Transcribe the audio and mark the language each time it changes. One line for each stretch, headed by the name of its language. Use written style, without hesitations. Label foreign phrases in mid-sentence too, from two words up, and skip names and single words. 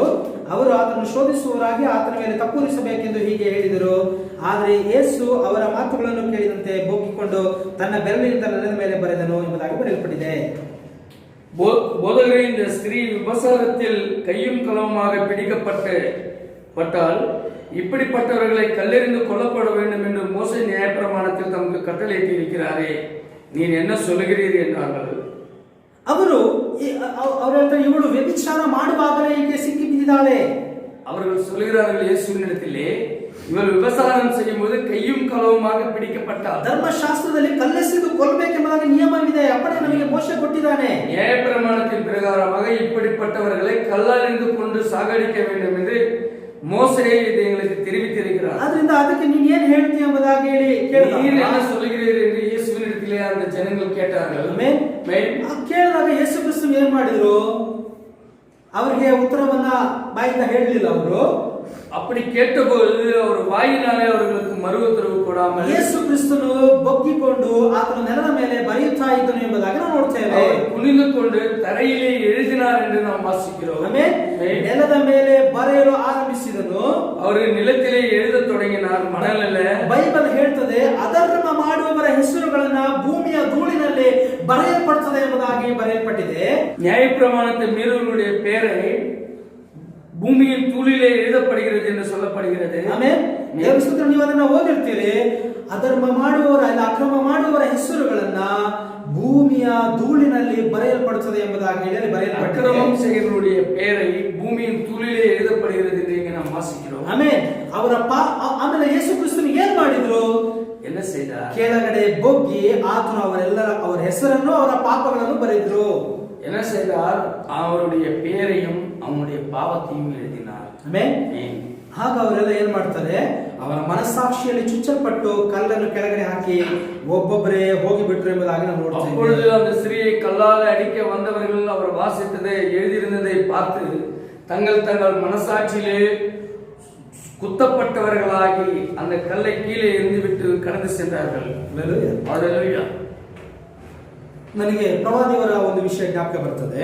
Kannada: ಅವರು ಆತನನ್ನು ಶೋಧಿಸುವವರಾಗಿ ಆತನ ಮೇಲೆ ತಪ್ಪುರಿಸಬೇಕೆಂದು ಹೀಗೆ ಹೇಳಿದರು. ಆದರೆ ಯೇಸು ಅವರ ಮಾತುಗಳನ್ನು ಕೇಳಿದಂತೆ ಬೊಗ್ಗಿಕೊಂಡು ತನ್ನ ಬೆರಳಿನಿಂದ ನೆಲದ ಮೇಲೆ ಬರೆದನು ಎಂಬುದಾಗಿ ಬರೆಯಲ್ಪಟ್ಟಿದೆ.
Tamil: போதகரே, இந்த ஸ்திரீ விபசாரத்தில் கையும் களவுமாக பிடிக்கப்பட்டால் இப்படிப்பட்டவர்களை கல்லெறிந்து கொல்லப்பட வேண்டும் என்று மோசே நியாயப்பிரமாணத்தில் தமக்கு கட்டளையிட்டு இருக்கிறாரே, நீ என்ன சொல்லுகிறீர் என்றார்கள்.
Kannada: ಅವರು ಹೇಳ್ತಾರೆ, ಇವಳು ವ್ಯಭಿಚಾರ ಮಾಡುವಾಗಲೇ ಈಕೆ ಸಿಕ್ಕಿ ಬಿದ್ದಿದ್ದಾಳೆ.
Tamil: அவர்கள் சொல்கிறார்கள் இயேசுவினிடத்திலே, இவள் விபசாரம் செய்யும் போது கையும் களவுமாக பிடிக்கப்பட்டார்.
Kannada: ಧರ್ಮಶಾಸ್ತ್ರದಲ್ಲಿ ಕಲ್ಲೆಸೆದು ಕೊಲ್ಲಬೇಕೆಂಬುದಾಗಿ ನಿಯಮವಿದೆ. ಅಪ್ಪಣೆ ನಮಗೆ ಮೋಶೆ ಕೊಟ್ಟಿದ್ದಾನೆ.
Tamil: நியாய பிரமாணத்தின் பிரகாரமாக இப்படிப்பட்டவர்களை கல்லெறிந்து கொண்டு சாகடிக்க வேண்டும் என்று மோசே இது எங்களுக்கு தெரிவித்திருக்கிறார்.
Kannada: ಅದರಿಂದ ಅದಕ್ಕೆ ನೀನು ಏನು ಹೇಳ್ತೀಯ ಎಂಬುದಾಗಿ ಹೇಳಿ
Tamil: நீர் என்ன சொல்கிறீர் என்று இயேசுவினிடத்திலே அந்த ಜನಗಳು கேட்டார்கள்.
Kannada: ಕೇಳಿದಾಗ ಯೇಸು ಕ್ರಿಸ್ತ ಏನ್ ಮಾಡಿದ್ರು? ಅವರಿಗೆ ಉತ್ತರವನ್ನ ಬಾಯಿಂದ ಹೇಳಲಿಲ್ಲ. ಅವರು
Tamil: அப்படி கேட்டபோது அவர் வாயினாலே அவர்களுக்கு மறு உத்தரவு கொடாமல்
Kannada: ಯೇಸು ಕ್ರಿಸ್ತನು ಬೊಗ್ಗಿಕೊಂಡು ಆತನ ನೆಲದ ಮೇಲೆ ಬರೆಯುತ್ತಾ ಇದ್ದನು ಎಂಬುದಾಗಿ ನಾವು ನೋಡ್ತೇವೆ. ಕುಣಿದು ಕೊಂಡು
Tamil: ತರೆயிலே எழுதினார் என்று நாம் வாசிக்கிறோம்.
Kannada: ನೆಲದ ಮೇಲೆ ಬರೆಯಲು ಆರಂಭಿಸಿದನು.
Tamil: ಅವರು ನಿಲத்திலே எழுதத் தொடங்கினார்,
Kannada: ಮಣಲಲ್ಲಿ. ಬೈಬಲ್ ಹೇಳ್ತದೆ, ಅಧರ್ಮ ಮಾಡುವವರ ಹೆಸರುಗಳನ್ನ ಭೂಮಿಯ ಧೂಳಿನಲ್ಲಿ ಬರೆಯಲ್ಪಡುತ್ತದೆ ಎಂಬುದಾಗಿ ಬರೆಯಲ್ಪಟ್ಟಿದೆ.
Tamil: நியாயப்பிரமாணத்தை மீறுவர்களுடைய பெயரை பூமியின் தூளிலே எழுதப்படுகிறது என்று சொல்லப்படுகிறது.
Kannada: ಆಮೆನ್. ದೇವರ ನೀವು ಅದನ್ನ ಓದಿರ್ತೀರಿ. ಅಧರ್ಮ ಮಾಡುವವರ, ಅಕ್ರಮ ಮಾಡುವವರ ಹೆಸರುಗಳನ್ನ ಭೂಮಿಯ ಧೂಳಿನಲ್ಲಿ ಬರೆಯಲ್ಪಡುತ್ತದೆ ಎಂಬುದಾಗಿ ಹೇಳಿ ಬರೆಯಲ್ಪಟ್ಟಿದೆ.
Tamil: அக்கிரமம் செய்கிறவருடைய பெயரை பூமியின் தூளிலே எழுதப்படுகிறது என்று நாம் வாசிக்கிறோம்.
Kannada: ಆಮೆನ್. ಆಮೇಲೆ ಯೇಸು ಕ್ರಿಸ್ತನು ಏನ್ ಮಾಡಿದ್ರು?
Tamil: என்ன செய்தார்?
Kannada: ಕೆಳಗಡೆ ಬೊಗ್ಗಿ ಆತನು ಅವರ ಹೆಸರನ್ನು ಅವರ ಪಾಪಗಳನ್ನು ಬರೆದ್ರು.
Tamil: என்ன செய்தார்? அவருடைய பெயரையும் அவனுடைய பாவத்தையும் எழுதினார்.
Kannada: ಆಮೆನ್. ಆಗ ಅವರೆಲ್ಲ ಏನ್ ಮಾಡ್ತಾರೆ? ಅವರ ಮನಸ್ಸಾಕ್ಷಿಯಲ್ಲಿ ಚುಚ್ಚಲ್ಪಟ್ಟು ಕಲ್ಲನ್ನು ಕೆಳಗಡೆ ಹಾಕಿ ಒಬ್ಬೊಬ್ಬರೇ ಹೋಗಿ ಬಿಟ್ರು ಎಂಬುದಾಗಿ ನಾವು ನೋಡ್ತೇವೆ.
Tamil: அப்பொழுது அந்த ஸ்திரீயை கல்லால் கல்லால் அடிக்க வந்தவர்கள் அவர் வாசித்ததை எழுதியிருந்ததை பார்த்து தங்கள் மனசாட்சியிலே குத்தப்பட்டவர்களாகி அந்த கல்லை கீழே எரிந்துவிட்டு கடந்து சென்றார்கள். ஹல்லேலூயா.
Kannada: ನನಗೆ ಪ್ರವಾದಿಯವರ ಒಂದು ವಿಷಯ ಜ್ಞಾಪಕ ಬರ್ತದೆ.